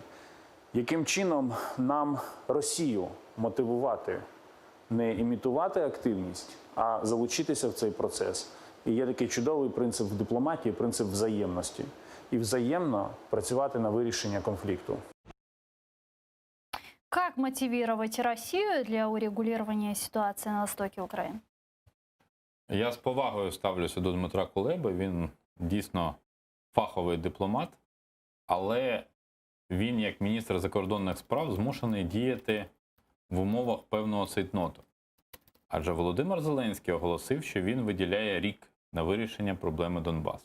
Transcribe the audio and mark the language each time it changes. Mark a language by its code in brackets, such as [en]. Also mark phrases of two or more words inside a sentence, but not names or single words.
[uk] Яким чином нам Росію мотивувати не імітувати активність, а залучитися в цей процес? І є такий чудовий принцип в дипломатії, принцип взаємності. І взаємно працювати на вирішення конфлікту. [ru] Как мотивировать Россию для урегулирования ситуации на востоке Украины? [uk] Я з повагою ставлюся до Дмитра Кулеби. Він дійсно фаховий дипломат, але він, як міністр закордонних справ, змушений діяти в умовах певного цейтноту. Адже Володимир Зеленський оголосив, що він виділяє рік на вирішення проблеми Донбасу.